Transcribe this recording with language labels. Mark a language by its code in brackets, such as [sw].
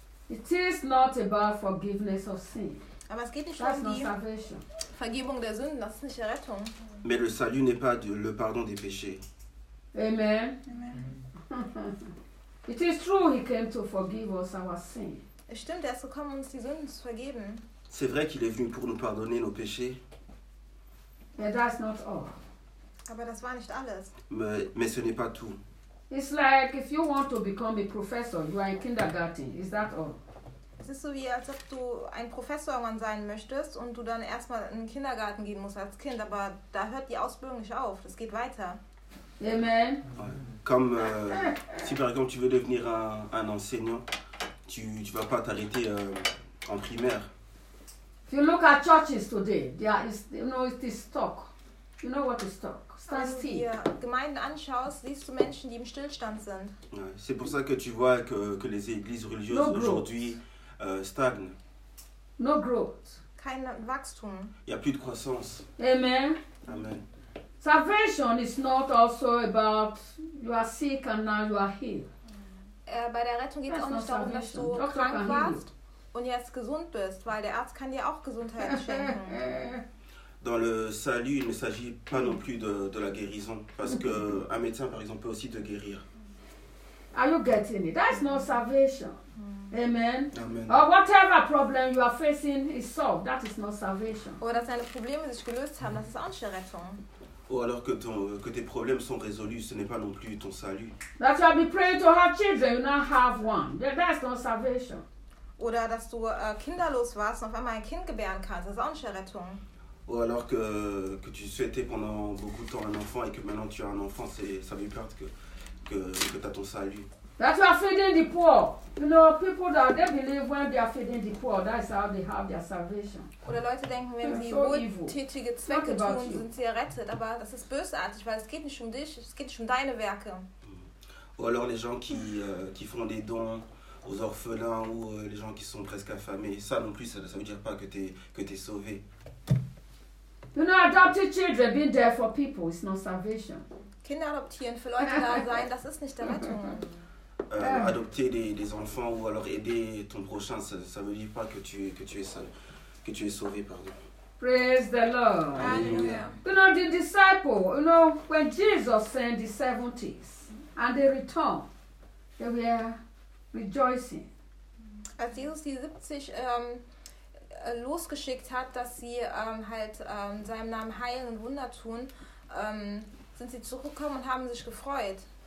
[en] It is not about forgiveness of sin. [de] Aber es geht nicht um die Vergebung der Sünden, das ist nicht Errettung. [fr] Mais le salut n'est pas le pardon des péchés. Amen. Amen. [en] It is true he came to forgive us our sin. [de] Es stimmt, er ist gekommen, uns die Sünden zu vergeben. [fr] C'est vrai qu'il est venu pour nous pardonner nos péchés. [en] Yeah, that's not all. [de] Aber das war nicht alles. [fr] Mais ce n'est pas tout. [en] It's like if you want to become a professor, you are in kindergarten. Is that all? [de] Es ist so wie als ob du ein Professor irgendwann sein möchtest und du dann erstmal in den Kindergarten gehen musst als Kind, aber da hört die Ausbildung nicht auf. Es geht weiter. Amen. [fr] Comme si par exemple tu veux devenir un enseignant, tu vas pas t'arrêter en primaire. [en] If you look at churches today, it is stuck. You know what is stuck? Standstill. [de] Wenn du Gemeinden anschaust, siehst du Menschen, die im Stillstand sind. [fr] C'est pour ça que tu vois que les églises religieuses [en] no [fr] aujourd'hui stagnent. [en] No growth. [de] Kein Wachstum. [fr] Il y a plus de croissance. Amen. Amen. [en] Salvation is not also about you are sick and now you are healed. [de] Bei der Rettung geht es auch nicht darum, dass du Doktor krank warst. Und jetzt gesund bist, weil der Arzt kann dir auch Gesundheit schenken. [fr] Dans le salut, il ne s'agit pas non plus de la guérison, parce que un médecin, par exemple, peut aussi te guérir. [en] Are you getting it? That's not salvation. Amen. Amen. Or whatever problem you are facing is solved. That is not salvation. [de] Oder dass deine Probleme sich gelöst haben, das ist auch nicht Rettung. [fr] Ou alors que que tes problèmes sont résolus, ce n'est pas non plus ton salut. [en] That you have been praying to have children, you now have one. That's not salvation. [de] Oder dass du kinderlos warst und auf einmal ein Kind gebären kannst, das ist auch nicht Errettung. [fr] Ou alors que tu souhaitais pendant beaucoup de temps un enfant et que maintenant tu as un enfant, ça veut dire que tu as ton salut. [en] That you are feeding the poor. You know, people that they believe when they are feeding the poor, that is how they have their salvation. [de] Oder Leute denken, wenn sie wohltätige Zwecke tun, sind sie errettet. Aber das ist bösartig, weil es geht nicht um dich, es geht nicht um deine Werke. [fr] Ou alors les gens qui font des dons aux orphelins ou les gens qui sont presque affamés, ça non plus, ça veut dire pas que t'es sauvé. [en] You know, adopted children being there for people is not salvation. [de] Kinder adoptieren für Leute da sein, das ist nicht der Rettung. [fr] Adopter des enfants ou alors aider ton prochain, ça veut dire pas que tu es sauvé, pardon. [en] Praise the Lord. Hallelujah. You know, the disciples, you know, when Jesus sent the 70s and they returned, they were rejoicing. [de] Als Jesus die 70 losgeschickt hat, dass sie in seinem Namen heilen und Wunder tun, sind sie zurückgekommen und haben sich gefreut.